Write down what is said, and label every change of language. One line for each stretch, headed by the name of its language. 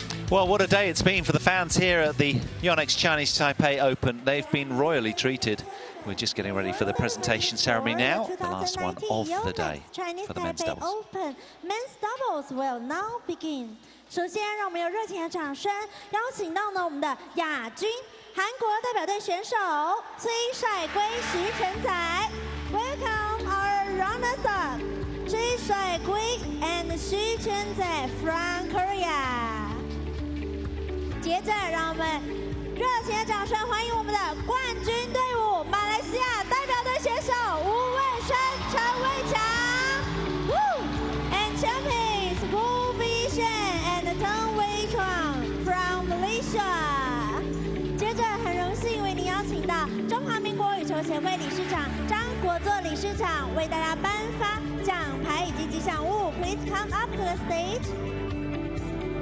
English: Well, what a day it's been for the fans here at the YONEX Chinese Taipei Open. They've been royally treated. We're just getting ready for the presentation ceremony now, the last one of the day for the men's doubles. Open men's doubles will now begin.
Chinese: 首先，让我们用热情的掌声邀请到呢我们的亚军韩国代表队选手崔帅圭、徐承宰。
English: Welcome our runners-up, 崔帅圭 and 徐承宰 from Korea.
Chinese: 接着，让我们热情的掌声欢迎我们的冠军队伍——马来西亚代表队选手吴问生、陈伟强。
English: And champions Wu Bishan and Teng Wei Chuang from Malaysia.
Chinese: 接着，很荣幸为您邀请到中华民国羽球协会理事长张国作理事长为大家颁发奖牌以及吉祥物。
English: Please come up to the stage.